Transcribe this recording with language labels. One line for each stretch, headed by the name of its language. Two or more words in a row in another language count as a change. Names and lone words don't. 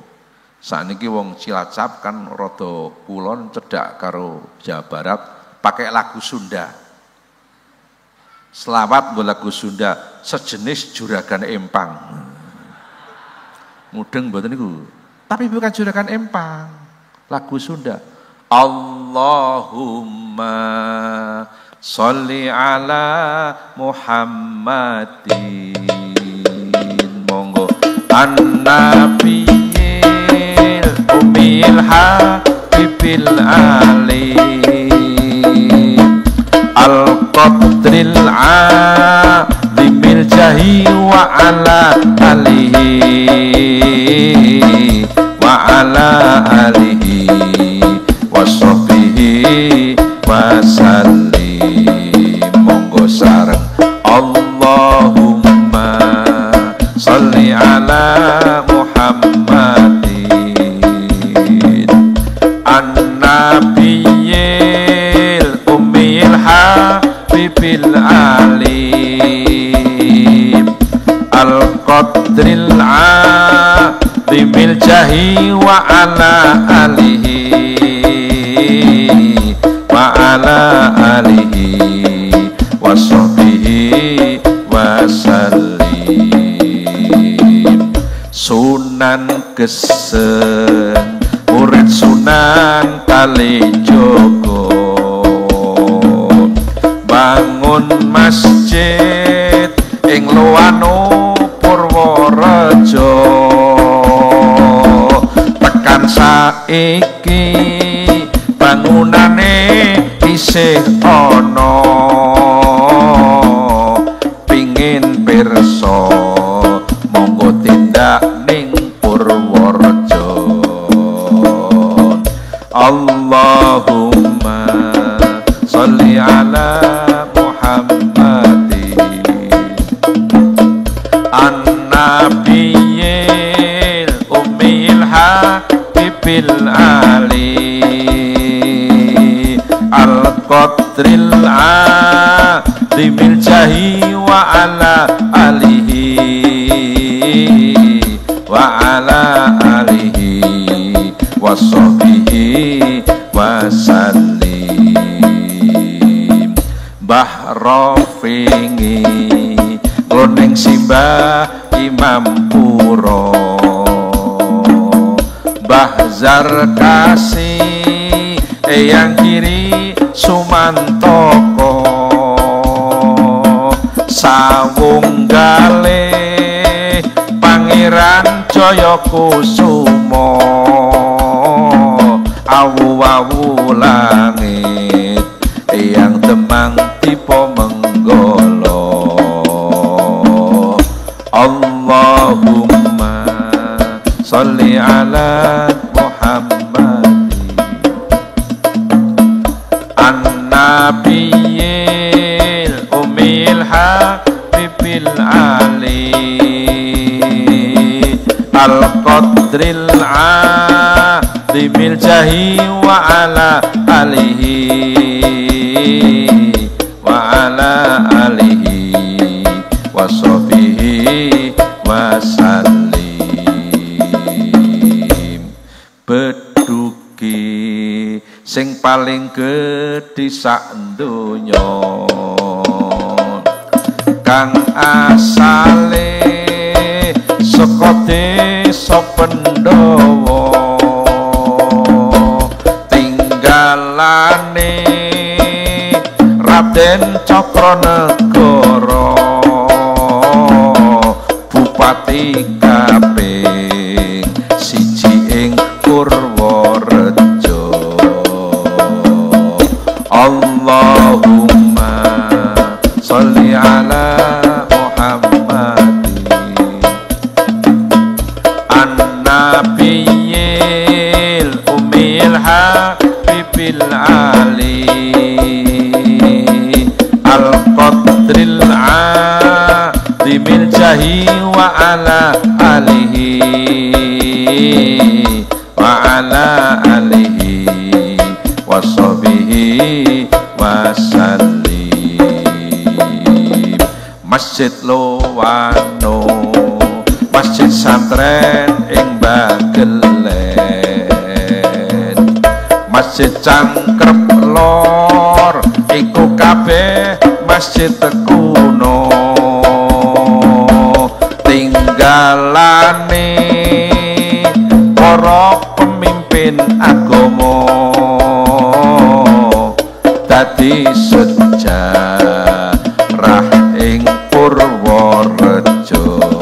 Javanese: Sakniki wong Cilacap kan rada kulon cedhak karo Jawa Barat,
Indonesian: pakai lagu Sunda.
Javanese: Selawat nggo lagu Sunda sejenis juragan empang. Mudeng mboten niku.
Indonesian: Tapi bukan juragan empang. Lagu Sunda.
Arabic: اللهم صل على محمد. Monggo النبي الأمي الحبيب العالي القدر العظيم الجاه وعلى آله وعلى آله وصحبه وسلم.
Javanese: Monggo sareng
Arabic: اللهم صل على محمد النبي الأمي الحبيب العالي القدر العظيم الجاه وعلى آله وعلى آله وصحبه وسلم.
Javanese: Sunan Geseng murid Sunan Kalijogo bangun masjid ing Loano Purworejo tekan saiki bangunane isih ana pingin pirsa monggo tindak ning Purworejo.
Arabic: اللهم صل على محمد النبي الأمي الحبيب العالي القدر العظيم الجاه وعلى آله وعلى آله وصحبه وسلم.
Javanese: Mbah Rafingi loning simbah Imam Puro Mbah Zarkasi eyang kiri Sumantoko Sawunggale Pangeran Jayakusuma awu-awu langit eyang Demang Tipo Menggolo.
Arabic: اللهم صل على محمد النبي الأمي الحبيب العالي القدر العظيم الجاه وعلى آله وعلى آله وصحبه وسلم.
Javanese: Beduki sing paling gedhe sak donya kang asale saka desa Pandhawa tinggalane Raden Cakranegara bupati kaping siji ing Purworejo.
Arabic: اللهم صل على محمد النبي الأمي الحبيب العالي القدر العظيم الجاه وعلى آله وصحبه وسلم.
Javanese: Masjid Lowano, masjid santren ing Bagelen, masjid Cangkrep Lor iku kabeh masjid kuno tinggalane para pemimpin agama dadi sejarah ing Purworejo.